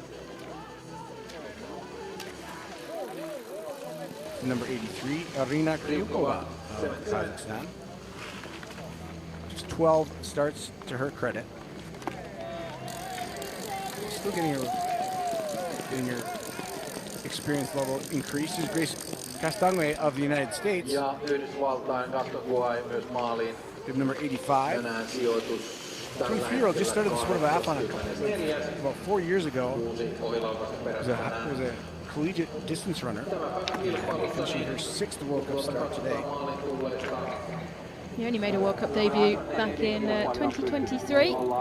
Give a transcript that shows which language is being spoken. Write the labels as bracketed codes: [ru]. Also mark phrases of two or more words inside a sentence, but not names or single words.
[en] Number 83, Arina Kryukova of Kazakhstan. Just 12 starts to her credit. Still getting her experience level increased. Is Grace Castangue of the United States. [fi] Ja Yhdysvaltain Castangue myös maaliin. [en] Good number 85. [fi] Tänään sijoitus. [en] 23-year-old just started the sport of biathlon about 4 years ago. Was a collegiate distance runner, finishing her 6th World Cup start today. He only made a World Cup debut back in 2023.